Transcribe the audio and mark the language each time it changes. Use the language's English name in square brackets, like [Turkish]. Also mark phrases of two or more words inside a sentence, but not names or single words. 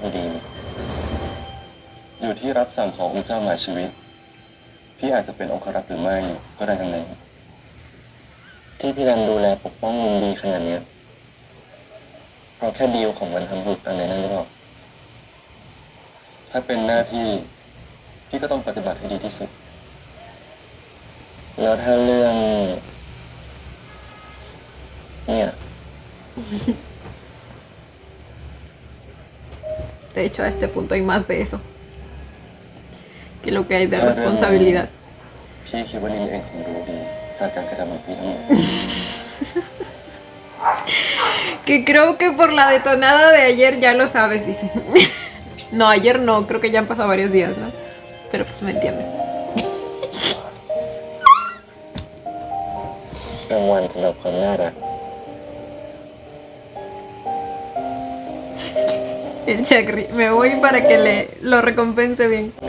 [Thai] อยู่ดีนี่อยู่ที่รับสั่งขององค์เจ้าหมาชีวิต พี่อาจจะเป็นองครักษ์หรือไม่ก็ได้ทั้งนั้นที่พี่รันดูแลปกป้องนินดีขนาดเนี้ยเพราะแค่ดีลของมันทำบุตรอะไรนั่นหรือเปล่าถ้าเป็นหน้าที่พี่ก็ต้องปฏิบัติให้ดีที่สุด แล้วถ้าเรื่องเนี่ย [Spanish] De hecho, a este punto hay más de eso que lo que hay de responsabilidad. [Thai] พี่คิดว่านินเองคงรู้ดีจากการกระทำของพี่ทั้งหมด [Spanish] Que creo que por la detonada de ayer ya lo sabes, dice. No, ayer no, creo que ya han pasado varios días, ¿no? Pero pues me entienden. [Thai] รางวัลสำหรับความน่ารัก [Spanish] El chakri. Me voy para que lo recompense bien.